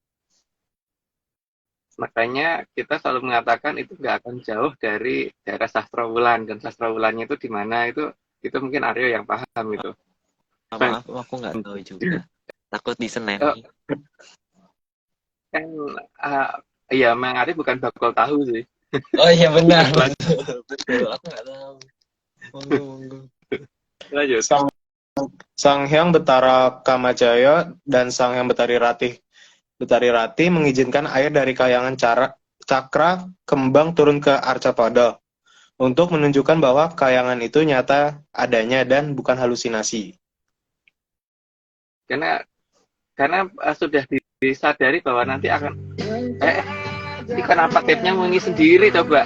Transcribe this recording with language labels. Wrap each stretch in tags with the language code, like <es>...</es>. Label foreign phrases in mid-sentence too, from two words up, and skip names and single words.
<id>Makanya kita selalu mengatakan itu nggak akan jauh dari daerah Sastrawulan, dan Sastrawulannya itu di mana itu mungkin Aryo yang paham itu. Maaf, aku nggak tahu juga. Takut di Senen. Oh, kan ya Mang Aryo bukan bakul tahu sih. Oh iya benar. Betul, aku nggak tahu. Monggo. Lanjut. Sang Hyang Betara Kamajaya dan Sang Hyang Betari Rati mengizinkan air dari Kahyangan Cakra Kembang turun ke Arcapada untuk menunjukkan bahwa Kahyangan itu nyata adanya dan bukan halusinasi. Karena sudah disadari bahwa nanti akan ini kenapa tape-nya bunyi sendiri coba.</id>